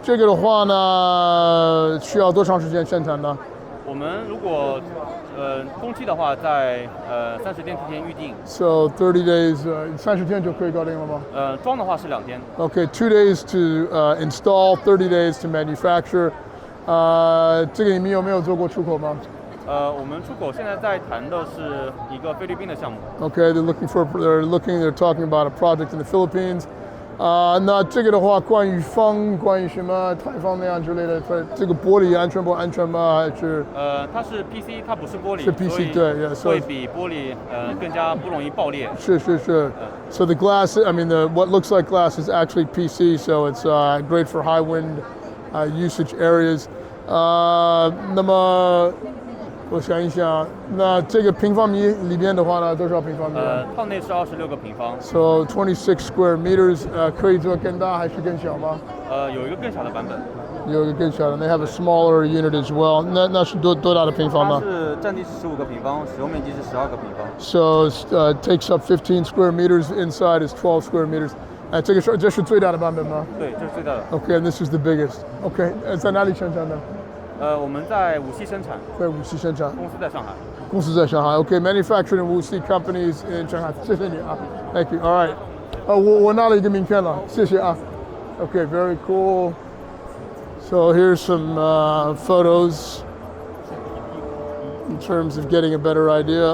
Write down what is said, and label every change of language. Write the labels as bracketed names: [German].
[Chinese] 这个的话呢，需要多长时间生产呢？我们如果工期的话，在30天提前预定。 [English] So 30 days， [Chinese] 30天就可以搞定了吗？装的话是2天。 [English] Okay, 2 days to install, 30 days to manufacture. [Chinese] 这个你们有没有做过出口吗？我们出口现在在谈的是一个菲律宾的项目。 [English] Okay, they're talking about a project in the Philippines. [Chinese] 那这个的话，关于风，关于什么台风那样之类的，这个玻璃安全不安全吗？还是？它是 PC， 它不是玻璃，是 PC， 对，会比玻璃更加不容易爆裂。是。 [English] So the glass, I mean, what looks like glass is actually PC, so it's great for high wind usage areas. [Chinese] 那么我想一想，那这个平方米里边的话呢，多少平方米？套内是26个平方。 [English] So 26 square meters. [Chinese] 可以做更大还是更小吗？有一个更小的版本。有一个更小的 [English] ，They have a smaller unit as well. [Chinese] 那是多大的平方呢？它是占地是15个平方，使用面积是12个平方。 [English] So it takes up 15 square meters. Inside is 12 square meters. [Chinese] 这是最大的版本吗？对，这是最大的。 [English] Okay, and this is the biggest. [Chinese] Okay, 在哪里生产的？我们在无锡生产。在无锡生产。公司在上海。公司在上海。 [English] Okay, manufactured in Wuxi companies in Shanghai. [Chinese] 谢谢你啊 [English] ，Thank you. All right. [Chinese] 我拿了一个名片了，谢谢啊。 [English] Okay, very cool. So here's some photos in terms of getting a better idea.